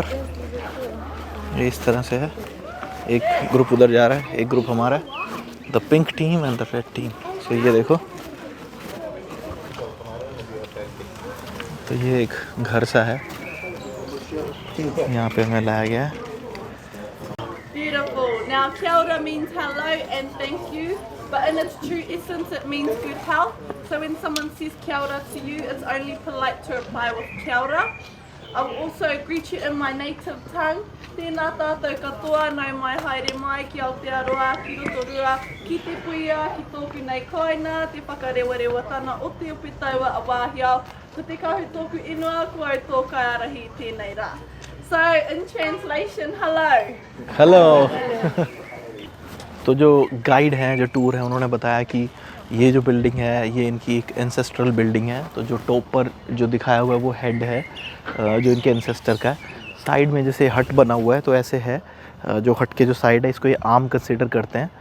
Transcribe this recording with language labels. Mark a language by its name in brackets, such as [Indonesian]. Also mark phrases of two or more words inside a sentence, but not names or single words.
[Hindi] ये इस तरह से है, एक ग्रुप उधर जा रहा है, एक ग्रुप हमारा है, [English] the pink team and the red team. [Hindi] सो ये देखो, तो ये एक घर सा है, यहाँ पे हमें लाया गया है। [English] Beautiful. Now, [Māori] kia ora [English] means hello and thank you, but in its true essence, it means good health. So when someone says [Māori] kia ora [English] to you, it's only polite to reply with [Māori] kia ora. [English] I will also greet you in my native tongue. [Māori] Tēnā tātou katoa, nau mai haere mai ki Aotearoa, ki Rotorua, ki te puia, ki tōku nei kaina, te whakarewarewa tana o te upe taua a wāhiao, ko te kahu tōku ingoa, ko au tō kaiarahi tēnei rā. [English] So, in translation, hello. हेलो। [Hindi] तो जो गाइड हैं, जो टूर है, उन्होंने बताया कि ये जो बिल्डिंग है ये इनकी एक [English] ancestral building [Hindi] है। तो जो टॉप पर जो दिखाया हुआ है वो हेड है जो इनके एंसेस्टर का है। साइड में जैसे हट बना हुआ है तो ऐसे है, जो हट के जो साइड है इसको ये [English] arm consider [Hindi] करते हैं।